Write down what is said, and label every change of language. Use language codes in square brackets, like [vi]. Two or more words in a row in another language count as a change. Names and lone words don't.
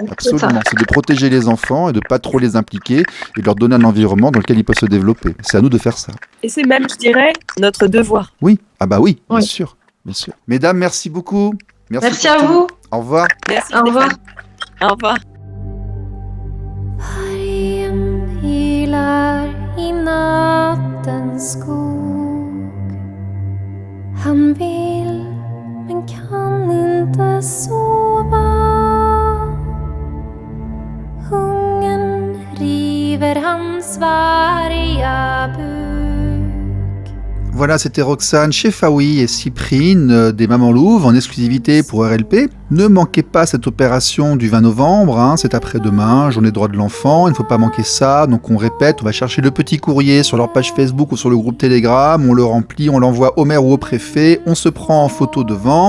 [fr] Absolument. C'est de protéger les enfants et de pas trop les impliquer et de leur donner un environnement dans lequel ils peuvent se développer. C'est à nous de faire ça. Et c'est même, je dirais, notre devoir. Oui. Oui, bien sûr. Bien sûr. Mesdames, merci beaucoup. Merci à vous. Au revoir. Merci. Au revoir. Au revoir. [sv] Vargen ylar i nattens skog. Han vill men kan inte sova. Hungern river hans varga buk. [fr] Voilà, c'était Roxane Chefaoui et Cyprine des Mamans Louves en exclusivité pour RLP. Ne manquez pas cette opération du 20 novembre, c'est après-demain, journée droit de l'enfant, il ne faut pas manquer ça. Donc on répète, on va chercher le petit courrier sur leur page Facebook ou sur le groupe Telegram, on le remplit, on l'envoie au maire ou au préfet, on se prend en photo devant.